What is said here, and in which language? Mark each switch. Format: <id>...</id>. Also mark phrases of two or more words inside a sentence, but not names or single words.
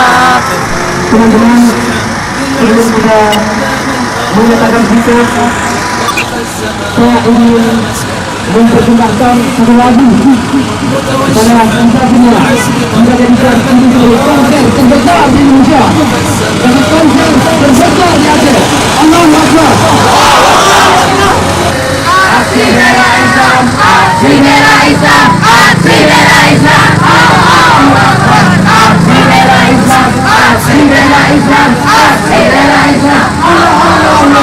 <id>Teman-teman, sebelum kita menyatakan sikap, saya ingin mempersembahkan satu lagu kepada kita semua untuk jadikan ini sebagai konser terbesar di Indonesia dan konser terbesar di Aceh.</id> <ar>الله أكبر.</ar> <id>Aksi bela Islam, aksi bela Islam, aksi bela Islam.</id> <ar>الله أكبر.</ar> <id>Aksi bela Islam, aksi bela Islam, aksi bela Islam.</id> <ar>الله الله.</ar>